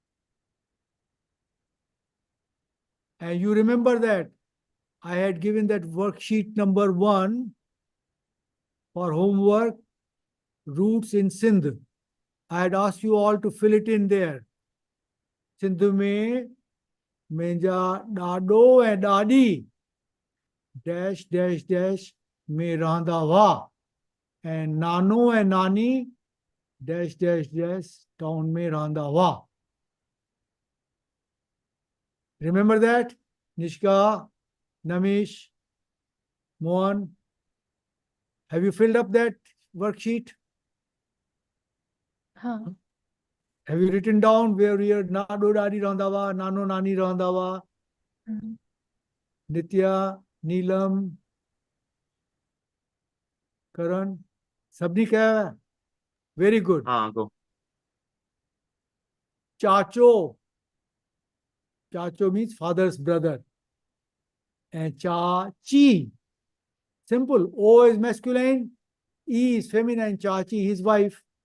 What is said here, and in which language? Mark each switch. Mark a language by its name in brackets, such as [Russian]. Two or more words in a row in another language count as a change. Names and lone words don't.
[English] And you remember that I had given that worksheet number 1 for homework, roots in Sindh. I had asked you all to fill it in there. [Sindhi] Sindh में मुंहिंजा ॾाॾो ऐं ॾाॾी [English] dash dash dash [Sindhi] में रहंदा हुआ ऐं नानो ऐं नानी [English] dash dash dash [Sindhi] town में रहंदा हुआ. [English] Remember that? Nishka, Namish, Mohan, have you filled up that worksheet? Huh. Have you written down where your Nado Dadi [Sindhi] रहंदा हुआ, [English] Nano Nani [Sindhi] रहंदा हुआ? [English] Nitya, Neelam, Karan, [Hindi] सबनी क्या है? [English] Very good. हाँ go. Chacho. Chacho means father's brother. And Chachi. Simple. O is masculine, E is feminine, Chachi, his wife.